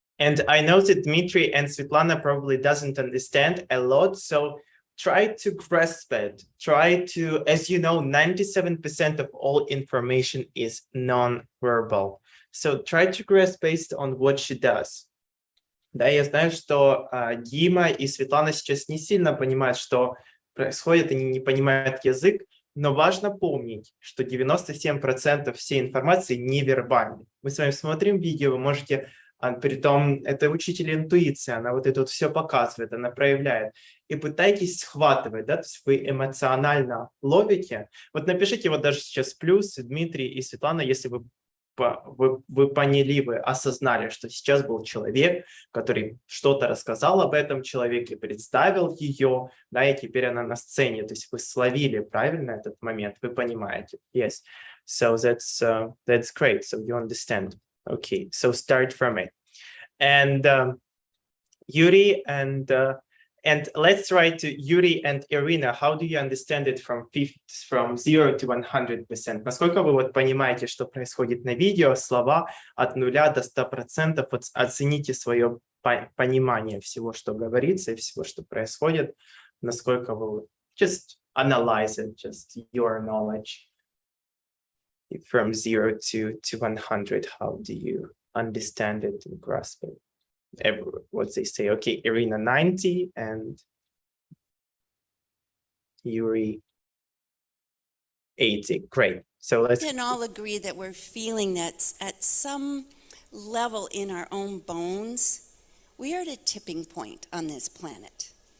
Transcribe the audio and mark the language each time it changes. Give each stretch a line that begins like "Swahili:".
English: And I know that Dmitry and Svetlana probably doesn't understand a lot, so try to grasp it. Try to, as you know, 97% of all information is non-verbal. So try to grasp based on what she does.
Russian: Да, я знаю, что Дима и Светлана сейчас не сильно понимают, что происходит, они не понимают язык, но важно помнить, что 97% всей информации невербальной. Мы с вами смотрим видео, вы можете, притом это учитель интуиции, она вот это вот все показывает, она проявляет. И пытайтесь схватывать, да, то есть вы эмоционально ловите. Вот напишите вот даже сейчас плюс, Дмитрий и Светлана, если вы поняли, вы осознали, что сейчас был человек, который что-то рассказал об этом человеке, представил ее, да, и теперь она на сцене, то есть вы словили правильно этот момент, вы понимаете.
English: Yes, so that's great, so you understand. Okay, so start from it. And Yuri and let's write to Yuri and Irina. How do you understand it from 0 to 100%?
Russian: Насколько вы вот понимаете, что происходит на видео, слова от 0 до 100%, вот оцените свое понимание всего, что говорится, и всего, что происходит, насколько вы
English: just analyze it, just your knowledge from 0 to 100. How do you understand it and grasp it? What they say. Okay, Irina 90 and Yuri 80. Great. So let's. We can all agree that we're feeling that at some level in our own bones, we are at a tipping point on this planet.